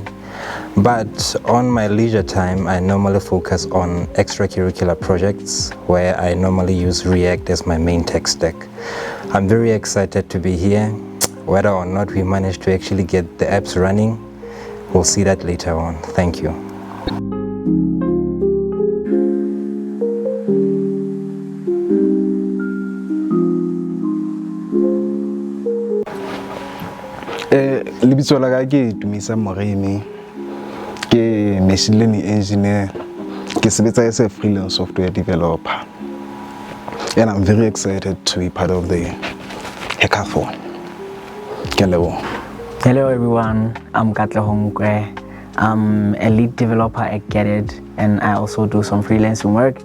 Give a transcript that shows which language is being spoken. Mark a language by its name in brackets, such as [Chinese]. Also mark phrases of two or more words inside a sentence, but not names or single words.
[English] But on my leisure time, I normally focus on extracurricular projects where I normally use React as my main tech stack. I'm very excited to be here. Whether or not we manage to actually get the apps running, we'll see that later on. Thank you. [Southern Sotho] Lebitso la ka ke Tumisang Moremi, ke [English] machine learning engineer, [Southern Sotho] ke sebetsa [English] as a freelance software developer, and I'm very excited to be part of the hackathon. Katleho. Hello everyone, I'm Katleho Nkoe. I'm a lead developer at Get It, and I also do some freelancing work.